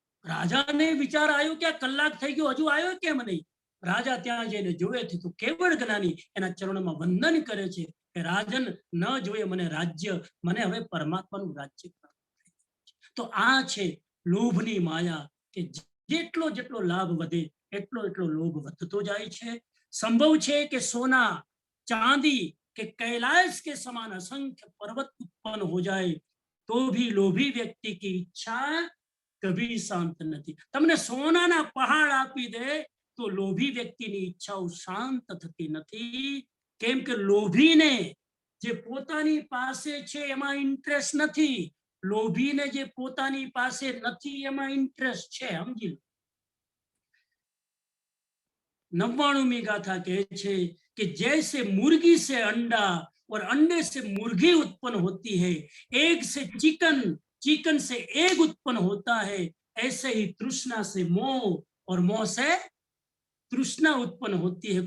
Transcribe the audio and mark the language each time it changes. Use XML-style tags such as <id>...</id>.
<gu>રાજાને વિચાર આવ્યો કે આ કલાક થઈ ગયો, હજુ આવ્યો કેમ નહીં? રાજા ત્યાં જઈને જોવે છે તો કેવળ જ્ઞાની એના ચરણોમાં વંદન કરે છે. કે રાજન ન જોઈએ મને રાજ્ય, મને હવે પરમાત્માનું રાજ્ય પ્રાપ્ત થઈ ગયું છે. તો આ છે લોભની માયા કે જેટલો જેટલો લાભ વધે એટલો એટલો લોભ વધતો જાય છે. સંભવ છે કે સોના</gu> <hi>चांदी के कैलाश के समान असंख्य पर्वत उत्पन्न हो जाए तो भी लोभी व्यक्ति की इच्छा कभी शांत नहीं.</hi> <gu>तमने सोनाना पहाड़ आपी दे तो लोभी व्यक्ति ની ઈચ્છાઓ શાંત થતી નથી. કેમ કે લોભીને જે પોતાની પાસે છે એમાં ઇન્ટરેસ્ટ નથી, લોભીને જે પોતાની પાસે નથી એમાં ઇન્ટરેસ્ટ છે. સમજી લો.</gu> <hi>99वीं गाथा</hi> <gu>कहे छे</gu> <hi>कि जैसे मुर्गी से अंडा और अंडे से मुर्गी उत्पन्न होती है, एग से चिकन, चिकन से एग उत्पन्न होता है, ऐसे ही तृष्णा से मोह और मोह से तृष्णा उत्पन्न होती है.</hi>